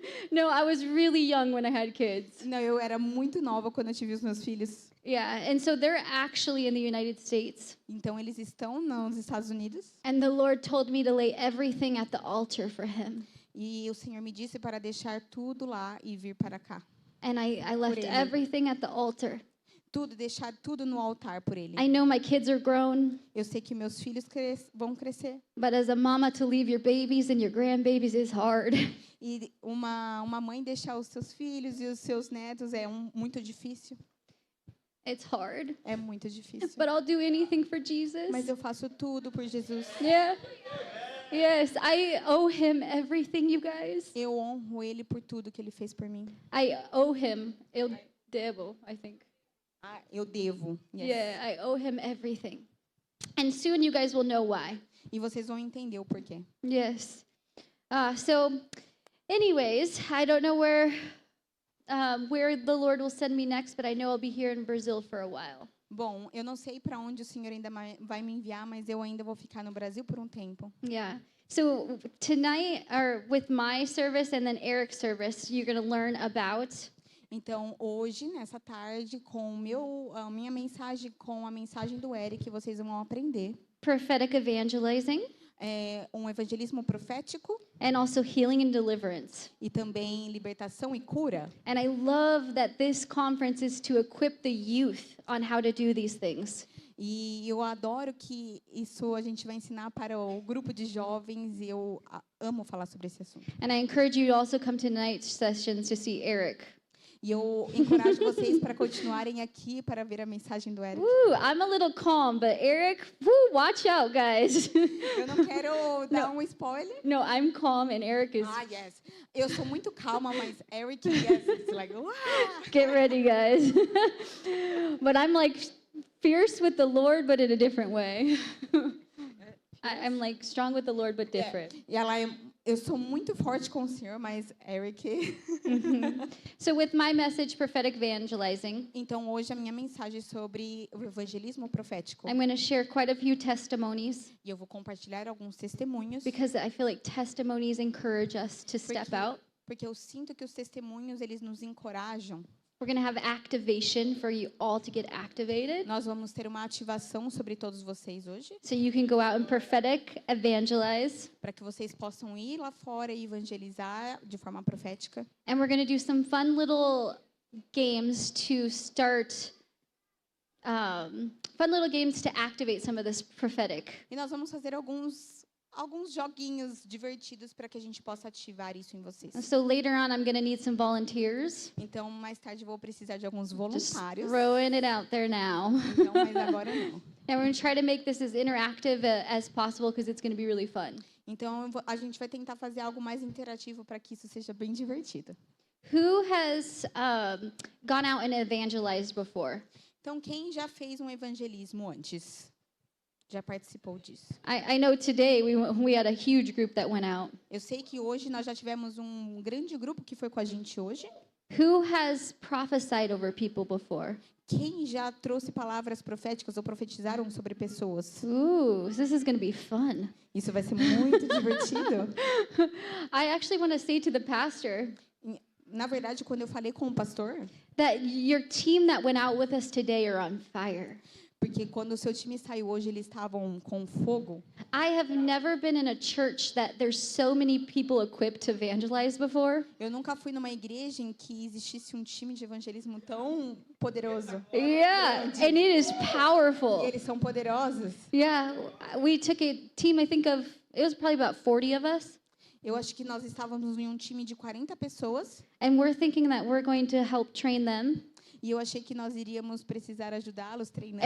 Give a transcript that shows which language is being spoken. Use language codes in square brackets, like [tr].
[en] No, I was really young when I had kids. [pt] Não, eu era muito nova quando eu tive os meus filhos. [en] Yeah, and so they're actually in the United States. [pt] Então, eles estão nos Estados Unidos. [en] And the Lord told me to lay everything at the altar for him. [pt] E o Senhor me disse para deixar tudo lá e vir para cá. [en] And I left [pt] ele. [en] everything at the altar. [pt] Deixar tudo no altar por Ele. [en] I know my kids are grown, [pt] Eu sei que meus filhos vão crescer. [en] but as a mama, to leave your babies and your grandbabies is hard. [pt] E uma mãe deixar os seus filhos e os seus netos é muito difícil. [en] It's hard. [pt] É muito difícil. [en] But I'll do anything for Jesus. [pt] Mas eu faço tudo por Jesus. [en] Yeah. Yes, I owe him everything, you guys. [pt] Eu honro Ele por tudo que Ele fez por mim. [en] I owe him. [pt] Eu devo, [en] I think. [pt] Eu devo. Yes. [en] Yeah, I owe him everything. And soon you guys will know why. [pt] E vocês vão entender o porquê. [en] Yes. So, anyways, I don't know where the Lord will send me next, but I know I'll be here in Brazil for a while. [pt] Bom, eu não sei para onde o Senhor ainda vai me enviar, mas eu ainda vou ficar no Brasil por um tempo. [en] Yeah. So tonight, or with my service and then Eric's service, you're going to learn about [pt] Então, hoje, nessa tarde, com a minha mensagem, com a mensagem do Eric, vocês vão aprender [en] prophetic evangelizing [pt] um evangelismo profético [en] and also healing and deliverance. [pt] e também libertação e cura. [en] And I love that this conference is to equip the youth on how to do these things. [pt] E eu adoro que isso a gente vai ensinar para o grupo de jovens e eu amo falar sobre esse assunto. [en] And I encourage you to also come to tonight's sessions to see Eric. [pt] E eu encorajo vocês para continuarem aqui para ver a mensagem do Eric. [en] I'm a little calm, but Eric, watch out, guys. [pt] Eu não quero dar um spoiler. [en] No, I'm calm and Eric is... [pt] Yes. Eu sou muito calma, mas Eric, [en] yes, it's like, wow. Get ready, guys. But I'm like fierce with the Lord, but in a different way. I'm like strong with the Lord, but different. [pt] E eu sou muito forte com o Senhor, mas Eric... [en] So with my message, prophetic evangelizing, [pt] Então, hoje a minha mensagem é sobre o evangelismo profético. [en] I'm going to share quite a few testimonies [pt] E eu vou compartilhar alguns testemunhos. [en] because I feel like testimonies encourage us to step out. [pt] porque eu sinto que os testemunhos eles nos encorajam. [en] We're going to have activation for you all to get activated. [pt] Nós vamos ter uma ativação sobre todos vocês hoje, [en] So you can go out and prophetic evangelize. [pt] para que vocês possam ir lá fora e evangelizar de forma profética. [en] And we're going to do some fun little games to start, fun little games to activate some of this prophetic. [pt] E nós vamos fazer alguns joguinhos divertidos para que a gente possa ativar isso em vocês. [en] And so later on, I'm going to need some volunteers. [pt] Então, mais tarde eu vou precisar de alguns [en] Just [pt] voluntários. [en] throwing it out there now. [pt] Então, mas agora não. [en] And we're going to try to make this as interactive as possible because it's going to be really fun. [pt] Então, a gente vai tentar fazer algo mais interativo para que isso seja bem divertido. [en] Who has gone out and evangelized before? [pt] Então, quem já fez um evangelismo antes? Já participou disso? [en] I know today we had a huge group that went out. [pt] Eu sei que hoje nós já tivemos um grande grupo que foi com a gente hoje. [en] Who has prophesied over people before? [pt] Quem já trouxe palavras proféticas ou profetizaram sobre pessoas? [en] Ooh, this is going to be fun. [pt] Isso vai ser muito divertido. [en] I actually want to say to the pastor [pt] Na verdade, quando eu falei com o pastor, [en] that your team that went out with us today are on fire. [pt] porque quando o seu time saiu hoje, eles estavam com fogo. [en] I have never been in a church that there's so many people equipped to evangelize before. [pt] Eu nunca fui numa igreja em que existisse um time de evangelismo tão poderoso. [en] Yeah, and it is [pt] E [en] powerful. [pt] eles são poderosos. [en] Yeah, we took a team, I think it was probably about 40 of us. [pt] Eu acho que nós estávamos em um time de 40 pessoas. [en] And we're thinking that we're going to help train them. [pt] E eu achei que nós iríamos precisar ajudá-los treinando.